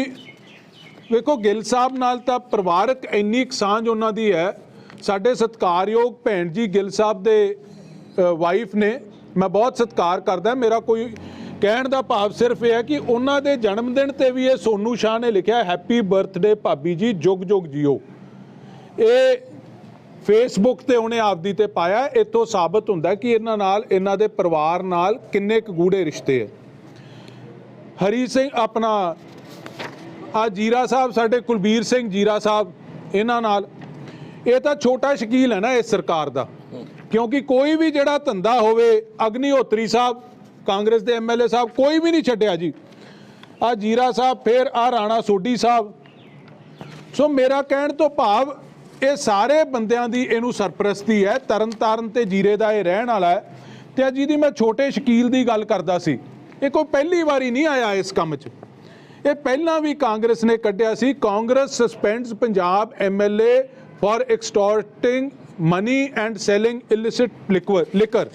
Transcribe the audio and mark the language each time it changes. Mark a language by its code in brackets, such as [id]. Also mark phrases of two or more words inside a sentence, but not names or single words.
[pa] ਵੇਖੋ ਗਿੱਲ ਸਾਹਿਬ ਨਾਲ ਤਾਂ ਪਰਿਵਾਰਕ ਇੰਨੀ ਸਾਂਝ ਉਨ੍ਹਾਂ ਦੀ ਹੈ। ਸਾਡੇ ਸਤਿਕਾਰਯੋਗ ਭੈਣ ਜੀ ਗਿੱਲ ਸਾਹਿਬ ਦੇ ਵਾਈਫ਼ ਨੇ, ਮੈਂ ਬਹੁਤ ਸਤਿਕਾਰ ਕਰਦਾ। ਮੇਰਾ ਕੋਈ ਕਹਿਣ ਦਾ ਭਾਵ ਸਿਰਫ਼ ਯਹ ਹੈ ਕਿ ਉਨ੍ਹਾਂ ਦੇ ਜਨਮ ਦਿਨ ਤੇ ਭੀ ਯੇ ਸੋਨੂ ਸ਼ਾਹ ਨੇ ਲਿਖਾ [en] Happy birthday [pa] ਭਾਬੀ ਜੀ, ਜੁਗ ਜੁਗ ਜੀਓ। ਯੇ ਫੇਸਬੁੱਕ ਤੇ ਉਨ੍ਹੇਂ ਆਪਦੀ ਤੇ ਪਾਇਆ। ਇੱਥੋਂ ਸਾਬਤ ਹੁੰਦਾ ਕਿ ਇਨ੍ਹਾਂ ਨਾਲ, ਇਨ੍ਹਾਂ ਦੇ ਪਰਿਵਾਰ ਨਾਲ ਕਿੰਨੇ ਕ ਗੂੜ੍ਹੇ ਰਿਸ਼ਤੇ ਹੈ। ਹਰੀ ਸਿੰਘ ਅਪਣਾ ਆ ਜੀਰਾ ਸਾਹਿਬ, ਸਾਡੇ ਕੁਲਬੀਰ ਸਿੰਘ ਜੀਰਾ ਸਾਹਿਬ, ਇਨ੍ਹਾਂ ਨਾਲ ਯੇ ਤੋ ਛੋਟਾ ਸ਼ਕੀਲ [hi] है ना इस सरकार का, [pa] ਕਿਉਂਕਿ ਕੋਈ ਭੀ ਜੜਾ ਧੰਦਾ ਹੋਵੇ, ਅਗਨੀਹੋਤਰੀ ਸਾਹਿਬ ਕਾਂਗਰਸ ਕੇ MLA ਸਾਹਿਬ ਕੋਈ ਭੀ ਨਹੀਂ ਛੱਡਿਆ ਜੀ। ਆ ਜੀਰਾ ਸਾਹਿਬ, ਫਿਰ ਆ ਰਾਣਾ ਸੋਢੀ ਸਾਹਿਬ। ਸੋ ਮੇਰਾ ਕਹਿਣ ਤੋ ਭਾਵ ਇਹ ਸਾਰੇ ਬੰਦਿਆਂ ਦੀ ਇਹਨੂੰ ਸਰਪ੍ਰਸਤੀ ਹੈ। ਤਰਨਤਾਰਨ ਤੇ ਜੀਰੇ ਦਾ ਇਹ ਰਹਿਣ ਵਾਲਾ ਹੈ ਤੇ ਜਿਹਦੀ ਮੈਂ ਛੋਟੇ ਸ਼ਕੀਲ ਦੀ ਗੱਲ ਕਰਦਾ ਸੀ, ਇਹ ਕੋਈ ਪਹਿਲੀ ਵਾਰੀ ਨਹੀਂ ਆਇਆ ਇਸ ਕੰਮ 'ਚ। ਇਹ ਪਹਿਲਾਂ ਵੀ ਕਾਂਗਰਸ ਨੇ ਕੱਢਿਆ ਸੀ, ਕਾਂਗਰਸ [en] suspends Punjab MLA for extorting money and selling illicit liquor.